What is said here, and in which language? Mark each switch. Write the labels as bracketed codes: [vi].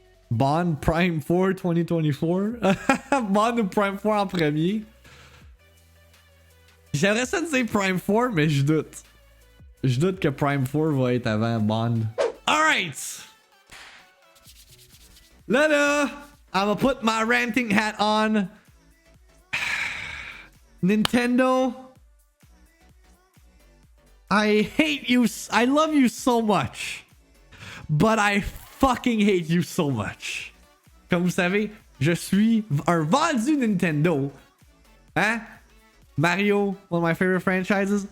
[fr] Bond Prime 4 2024. Bond ou Prime 4 en premier. J'aimerais ça dire Prime 4, mais je doute. Je doute que Prime 4 va être avant Bond. [en] Alright! [fr] Là, [en] I'ma put my ranting hat on. Nintendo. I hate you. I love you so much. But I fucking hate you so much. [fr] Comme vous savez, je suis un vendu Nintendo. Hein? [en] Mario, one of my favorite franchises.